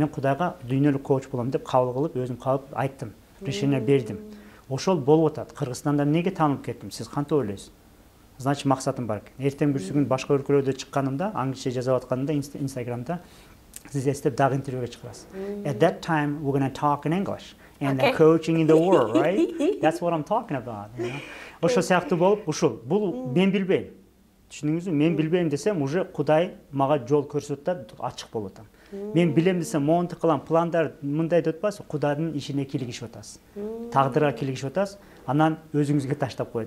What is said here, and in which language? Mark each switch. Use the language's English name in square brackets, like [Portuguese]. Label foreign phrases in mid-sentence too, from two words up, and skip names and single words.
[Kyrgyz] Мен Кудайга дүйнөлүк коуч болом деп кабыл кылып, өзүм калып айттым. Решение бердим. Ошол болуп атат. Кыргызстанда эмнеге таанылып кеттим? Сиз кантип ойлойсуз? Значит, максатым бар экен. Эртең бир күн башка өлкөлөрдө чыкканымда, англисче жазып атканымда, Instagramда сиз эстеп дагы интервьюга чыгарасыз. [English] At that time we're going to talk in English and the coaching in the world, right? That's what I'm talking about, you know. [Kyrgyz] Ошо сыяктуу болуп, ушул бул мен билбейм. Түшүндүңүзбү? Мен билбейм десем, уже Кудай мага жол көрсөтөт да ачык болуп атам. Мен билем десем, монтип кылам, пландар мындай деп атпайсызбы? Кудайдын ишине кийлигишип атасыз. Тагдырга кийлигишип атасыз. Анан өзүңүзгө таштап коет.